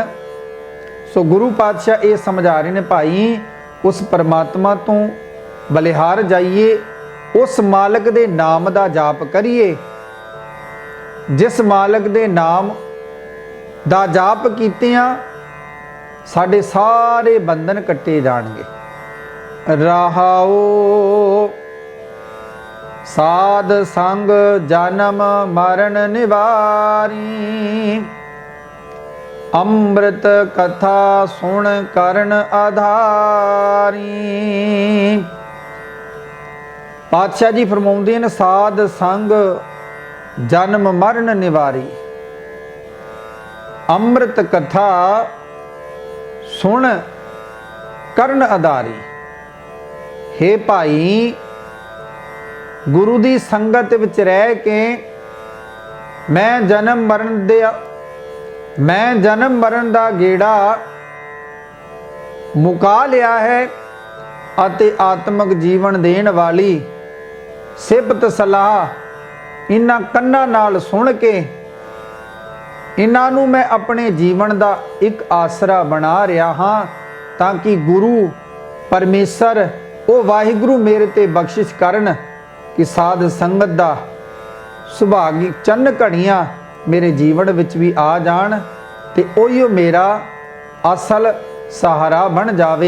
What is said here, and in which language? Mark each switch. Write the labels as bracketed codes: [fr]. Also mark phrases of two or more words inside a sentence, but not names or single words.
[pa] ਸੋ ਗੁਰੂ ਪਾਤਸ਼ਾਹ ਯੇ ਸਮਝਾ ਰਹੇ ਨੇ, ਭਾਈ ਉਸ ਪਰਮਾਤਮਾ ਤੋ ਬਲਿਹਾਰ ਜਾਈਏ, ਉਸ ਮਾਲਕ ਦੇ ਨਾਮ ਦਾ ਜਾਪ ਕਰੀਏ। ਜਿਸ ਮਾਲਕ ਦੇ ਨਾਮ ਦਾ ਜਾਪ ਕੀਤਿਆਂ ਸਾਡੇ ਸਾਰੇ ਬੰਧਨ ਕੱਟੇ ਜਾਣਗੇ। ਰਹਾਓ ਸਾਧ ਸੰਗ ਜਨਮ ਮਰਣ ਨਿਵਾਰੀ, ਅੰਮ੍ਰਿਤ ਕਥਾ ਸੁਨ ਕਰਣ ਆਧਾਰੀ। ਪਾਤਸ਼ਾਹ ਜੀ ਫਰਮਾਉਂਦੇ ਹੈਂ, ਸਾਧ ਸੰਗ ਜਨਮ ਮਰਣ ਨਿਵਾਰੀ, ਅੰਮ੍ਰਿਤ ਕਥਾ ਸੁਨ ਕਰਣ ਆਧਾਰੀ। ਹੇ ਭਾਈ ਗੁਰੂ ਦੀ ਸੰਗਤ ਵਿਚ ਰਹ ਕੇ ਮੈਂ ਜਨਮ ਮਰਣ ਦਾ ਗੇੜਾ ਮੁਕਾ ਲਿਆ ਹੈ ਅਤੇ ਆਤਮਕ ਜੀਵਨ ਦੇਣ ਵਾਲੀ ਸਿਫਤ ਸਲਾਹ ਇਨ੍ਹਾਂ ਕੰਨਾਂ ਨਾਲ ਸੁਨ ਕੇ ਇਨ੍ਹਾਂ ਨੂੰ ਮੈਂ ਅਪਨੇ ਜੀਵਨ ਦਾ ਏਕ ਆਸਰਾ ਬਨਾ ਰਹਾ ਹਾਂ, ਤਾਕਿ ਗੁਰੂ ਪਰਮੇਸ਼ਵਰ ਓ ਵਾਹਿਗੁਰੂ ਮੇਰੇ ਤੇ ਬਖ਼ਸ਼ਿਸ਼ ਕਰਨ ਕਿ ਸਾਧ ਸੰਗਤ ਦਾ ਸੁਭਾਗੀ ਚੰਨ ਘੜੀਆਂ ਮੇਰੇ ਜੀਵਨ ਵਿਚ ਭੀ ਆ ਜਾਣ ਤੇ ਓਹੀਓ ਮੇਰਾ ਅਸਲ ਸਹਾਰਾ ਬਨ ਜਾਵੇ।